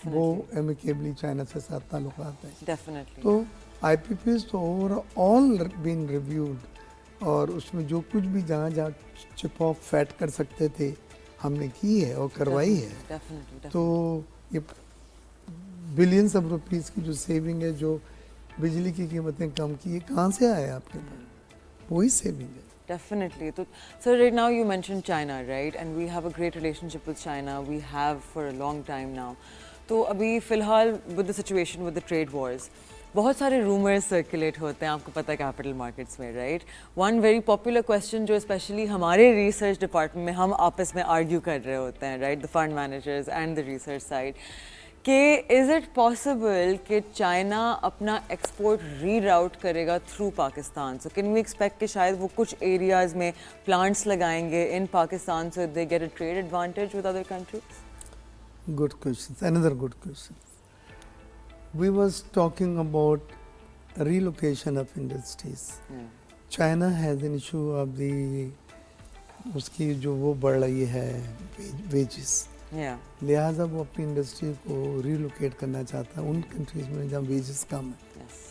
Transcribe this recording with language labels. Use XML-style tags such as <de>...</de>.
<ur>وہ amicably China سے ساتھ تعلقات ہیں. تو آئی پی پیز تو اوور آل بین ریویوڈ, اور اس میں جو کچھ بھی جہاں چپ آف فیٹ کر سکتے تھے ہم نے کی ہے اور کروائی ہے. تو یہ بلینس آف روپیز کی جو سیونگ ہے, جو بجلی کی قیمتیں کم کی, یہ کہاں سے آیا آپ کے پاس؟ وہی سیونگ ہے.</ur> <en>Definitely. So right now you mentioned China, right? And we have a great relationship with China. We have for a long time now.</en> <ur>تو ابھی فی الحال with the situation with the trade wars, بہت سارے rumours circulate ہوتے ہیں, آپ کو پتہ ہے کیپٹل مارکیٹس میں, right.</ur> <en>One very popular question جو especially ہمارے research department میں ہم آپس میں آرگیو کر رہے ہوتے ہیں, right, the fund managers and the research side, کہ از اٹ پاسبل کہ چائنا اپنا ایکسپورٹ ری راؤٹ کرے گا through Pakistan? So can we expect کہ شاید وہ کچھ ایریاز میں پلانٹس لگائیں گے in Pakistan so they get a trade advantage with other countries? Good questions. Another good question. We was talking about relocation of industries. China has an issue of the اس کی جو وہ بڑھ رہی ہے wages.</en> <ur>لہٰذا وہ اپنی انڈسٹری کو ریلوکیٹ کرنا چاہتا ہے ان کنٹریز میں جہاں ویجز کم ہیں.</ur>